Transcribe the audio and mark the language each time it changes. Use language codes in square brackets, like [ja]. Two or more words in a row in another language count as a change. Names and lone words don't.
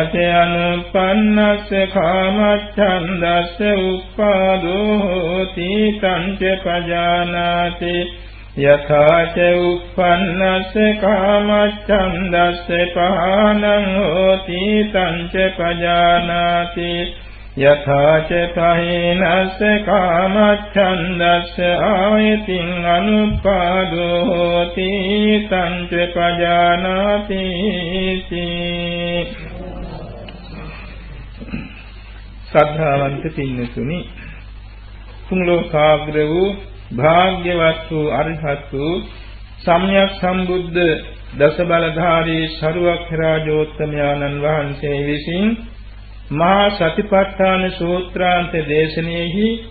[pi] ච අනුපන්නස්ස කාමච්ඡන්දස්ස උප්පාදෝ හෝති තං ච පජානාති යථා ච උප්පන්නස්ස කාමච්ඡන්දස්ස පහනං හෝති තං ච පජානාති යථා ච පහේනස්ස කාමච්ඡන්දස්ස ආයතින් අනුප්පාදෝ හෝති තං ච පජානාති [si] ශ්‍රද්ධාවන්ත පින්නතුනි තුන් ලෝකාග්‍ර වූ භාග්‍යවත් වූ අරිහත් වූ සම්්‍යක් සම්බුද්ධ දස බලධාරී සරුවක්ඛරාජෝත්තමයන්න් වහන්සේ විසින් මහා සතිපට්ඨාන සූත්‍රාන්ත දේශනාවෙහි